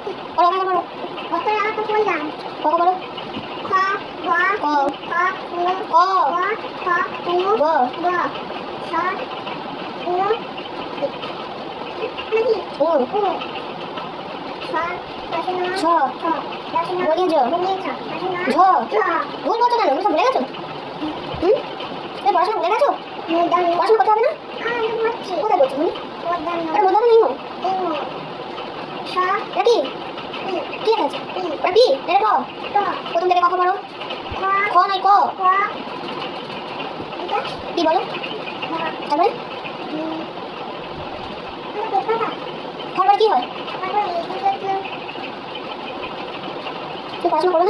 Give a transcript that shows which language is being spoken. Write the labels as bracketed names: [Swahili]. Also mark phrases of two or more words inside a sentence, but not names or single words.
[Bangla] পড়ো আগে পড়ো। কত আমরা তো বললাম। ক পড়ো। খ গ ক খ উ ক গ খ উ গ গ ছ উ নাকি উ উ ছ ছ দশনা বলিয়ে জ বলিয়ে ছ দশনা ঝ ঝ ভুল বলছো কেন? তুমি সব ভুলে গেছো? হুম, তুমি পড়াশোনা ভুলে গেছো? মূর্ধন্য পড়াশোনা করতে হবে না? আমি বলছি কোথায় করছো তুমি? মূর্ধন্য আরে মূর্ধন্য নেই গো। ইমু ছ এটা কি? ই কি লেখা আছে? ই ওটা কি? এটা ক। ত প্রথম থেকে ক খ পড়ো। খ খ নয় ক। ক এটা কি বলো? তারপরে তারপরে কি হয়? তুমি পড়াশোনা করবে না?